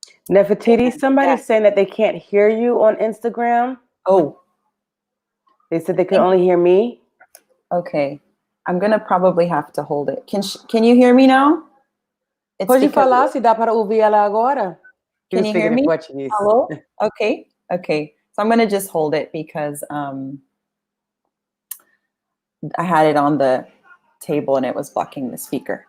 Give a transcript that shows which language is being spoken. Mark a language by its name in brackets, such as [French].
[English] Nefertiti, somebody's saying that they can't hear you on Instagram. Oh. They said they could only hear me. Okay. I'm going to probably have to hold it. Can you hear me now? [Portuguese] Pode falar, se dá para ouvir ela agora. [English] Can you hear me? Portuguese. Hello? Okay. So I'm going to just hold it, because I had it on the table and it was blocking the speaker.